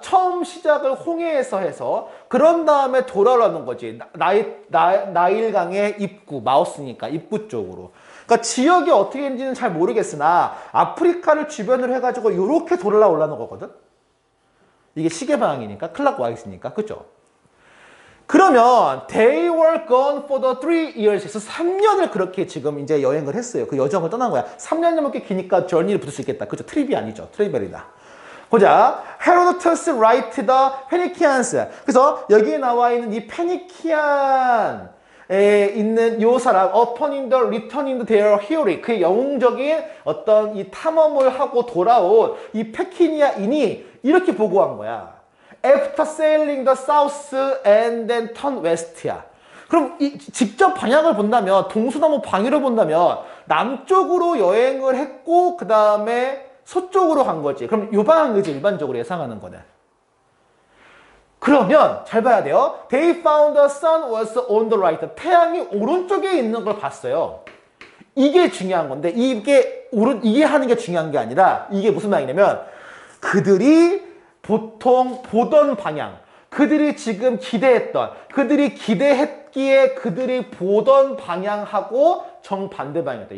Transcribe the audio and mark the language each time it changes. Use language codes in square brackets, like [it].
[ko] 처음 시작을 홍해에서 해서 그런 다음에 돌아오라는 거지. 나일강의 입구, 마우스니까 입구 쪽으로. 그러니까 지역이 어떻게 되는지는 잘 모르겠으나 아프리카를 주변으로 해가지고 이렇게 돌아오려는 거거든. 이게 시계 방향이니까, 클락와이스니까, 그죠? 그러면 [en] they were gone for the 3 years. [ko] 그래서 3년을 그렇게 지금 이제 여행을 했어요. 그 여정을 떠난 거야. 3년 넘게 기니까 journey를 붙을 수 있겠다. 그죠? 트립이 아니죠. 트리벨이다. 보자. [en] Herodotus write the Phoenicians. [ko] 그래서 여기에 나와 있는 이 페니키안에 있는 요 사람, [en] upon the returning their herory. [ko] 그의 영웅적인 어떤 이 탐험을 하고 돌아온 이 페키니아인이 이렇게 보고한 거야. [en] After sailing the south and then turn west야. [ko] 그럼 직접 방향을 본다면, 동서남북 방위를 본다면 남쪽으로 여행을 했고 그 다음에 서쪽으로 간 거지. 그럼 요 방향이지 일반적으로 예상하는 거는. 그러면 잘 봐야 돼요. [en] They found the sun was on the right. [ko] 태양이 오른쪽에 있는 걸 봤어요. 이게 중요한 건데 이게 하는 게 중요한 게 아니라 이게 무슨 말이냐면 그들이 보통 보던 방향, 그들이 지금 기대했던, 그들이 기대했기에 그들이 보던 방향하고 정반대 방향이었다.